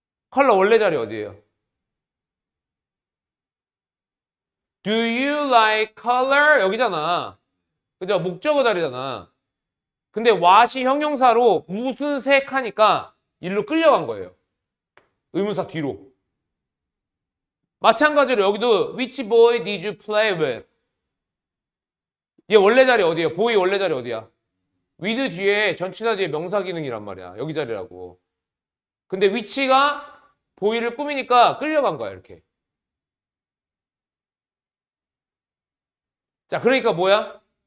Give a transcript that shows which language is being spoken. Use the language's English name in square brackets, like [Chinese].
[Korean] 컬러 원래 자리 어디예요? [English] Do you like color? [Korean] 여기잖아. 그죠? 목적어 자리잖아. 근데 what이 형용사로 무슨 색 하니까 일로 끌려간 거예요. 의문사 뒤로. 마찬가지로 여기도 [English] which boy did you play with? [Korean] 얘 원래 자리 어디예요? boy 원래 자리 어디야? with 뒤에 전치사 뒤에 명사 기능이란 말이야. 여기 자리라고. 근데 which가 boy를 꾸미니까 끌려간 거야, 이렇게. 자, 그러니까 뭐야?